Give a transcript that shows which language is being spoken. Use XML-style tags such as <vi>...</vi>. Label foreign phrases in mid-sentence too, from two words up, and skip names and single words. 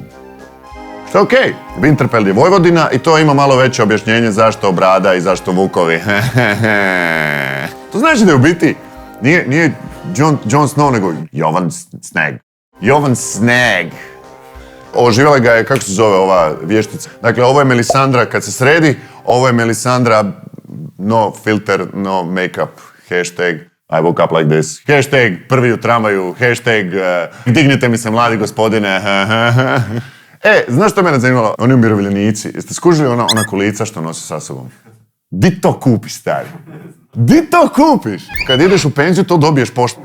<hr>Što je okej, Winterfell je Vojvodina i to ima malo veće objašnjenje zašto brada i zašto vukovi. To znači da je u biti nije Jon Snow, nego Jovan Sneg. Jovan Sneg. Oživjela ga je, kako se zove ova vještica. Dakle, ovo je Melisandra kad se sredi, ovo je Melisandra</hr> <en>no filter, no make-up, hashtag I woke up like this,</en> <hr>hashtag prvi u tramvaju, hashtag dignite mi se mladi gospodine. Znaš što mene zanimalo? Oni umirovljenici, jeste skužili ona kolica što nose sa sobom? Di to kupiš, stari? Di to kupiš? Kad ideš u penziju, to dobiješ pošto.</hr>